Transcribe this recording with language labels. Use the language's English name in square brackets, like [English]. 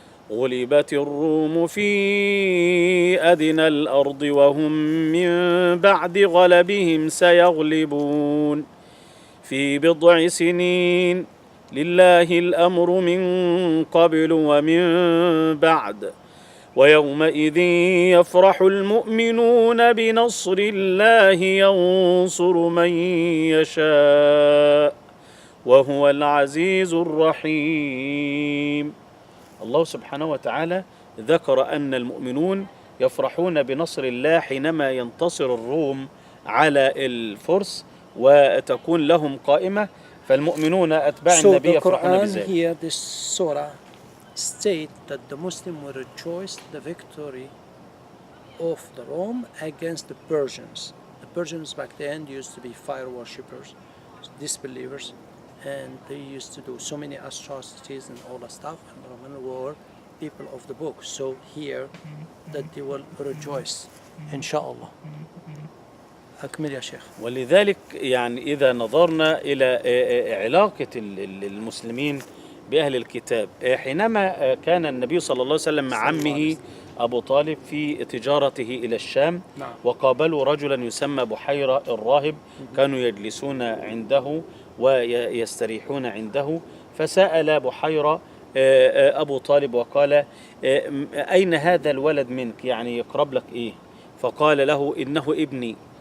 [Arabic] غلبت الروم في أدنى الأرض وهم من بعد غلبهم سيغلبون في بضع سنين لله الأمر من قبل ومن بعد ويومئذ يفرح المؤمنون بنصر الله ينصر من يشاء وهو العزيز الرحيم. الله سبحانه وتعالى ذكر أن المؤمنون يفرحون بنصر الله حينما ينتصر الروم على الفرس وتكون لهم قائمة، فالمؤمنون أتباع النبي يفرحون بذلك. [English] Here this surah state that the Muslim will rejoice the victory of the Rome against the Persians. The Persians back then used to be fire worshippers, disbelievers, and they used to do so many atrocities and all that stuff, and the Roman were people of the book. So here that they will rejoice inshallah. [Arabic] أكمل يا شيخ. ولذلك يعني إذا نظرنا إلى علاقة المسلمين بأهل الكتاب، حينما كان النبي صلى الله عليه وسلم مع عمه أبو طالب في تجارته إلى الشام، وقابلوا رجلا يسمى بحيرة الراهب، كانوا يجلسون عنده ويستريحون عنده، فسأل بحيرة أبو طالب وقال: أين هذا الولد منك؟ يعني يقرب لك إيه؟ فقال له: إنه ابني.